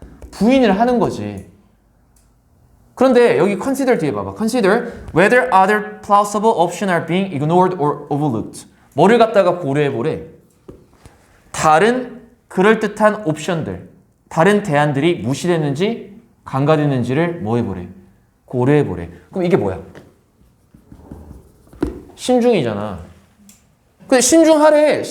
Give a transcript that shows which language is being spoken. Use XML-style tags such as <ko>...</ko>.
<ko>부인을 하는 거지. 그런데 여기 consider 뒤에 봐봐.</ko> <en>consider whether other plausible options are being ignored or overlooked.</en> <ko>뭐를 갖다가 고려해보래? 다른 그럴듯한 옵션들, 다른 대안들이 무시됐는지 간과됐는지를 뭐 해보래? 고려해보래. 그럼 이게 뭐야? 신중이잖아. 근데 신중하래.</ko>